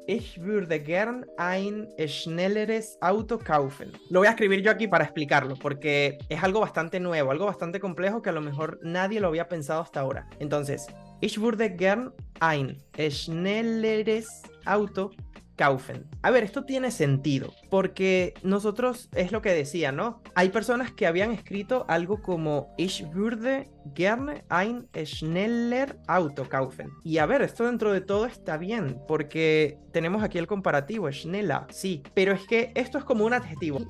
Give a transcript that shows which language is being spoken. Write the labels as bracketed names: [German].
[German] Ich würde gern ein schnelleres Auto kaufen. [Spanish] Lo voy a escribir yo aquí para explicarlo, porque es algo bastante nuevo, algo bastante complejo que a lo mejor nadie lo había pensado hasta ahora. Entonces, [German] ich würde gern ein schnelleres Auto kaufen. [Spanish] A ver, esto tiene sentido, porque nosotros, es lo que decía, ¿no? Hay personas que habían escrito algo como [German] Ich würde gerne ein schneller Auto kaufen. [Spanish] Y a ver, esto dentro de todo está bien, porque tenemos aquí el comparativo, schneller, sí, pero es que esto es como un adjetivo.